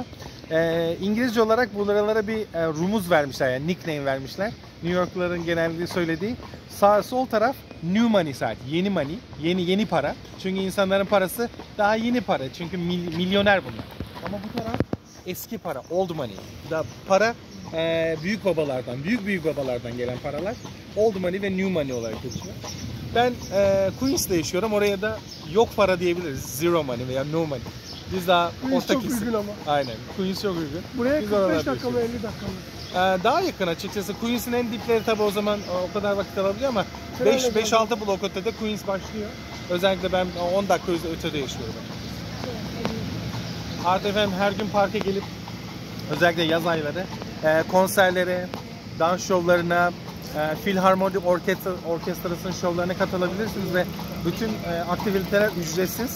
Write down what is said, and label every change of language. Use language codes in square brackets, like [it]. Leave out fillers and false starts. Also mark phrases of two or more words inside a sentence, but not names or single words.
[tr] İngilizce olarak buralara bir rumuz vermişler, yani nickname vermişler. New Yorkluların genelde söylediği sol taraf [en] new money [tr] saat, yeni money, yeni para. Çünkü insanların parası daha yeni para. Çünkü milyoner bunlar. Ama bu taraf eski para, [en] old money. [tr] Da para büyük babalardan gelen paralar [en] old money [tr] ve [en] new money [tr] olarak geçiyor. Ben Queens'te yaşıyorum. Oraya da yok para diyebiliriz. [en] Zero money veya no money. [tr] Biz daha Queens çok uygun ama. Aynen. Queens çok uygun. Buraya Biz 45 dakika mı 50 dakika mı? daha yakın açıkçası. Queens'in en dipleri tabi o zaman o kadar vakit alabiliyor ama 5-6 blok ötede Queens başlıyor. Özellikle ben 10 dakika ötede yaşıyorum. Artık efendim her gün parka gelip özellikle yaz ayları konserlere, dans şovlarına, Philharmonic Orkestrası'nın şovlarına katılabilirsiniz ve bütün aktiviteler ücretsiz.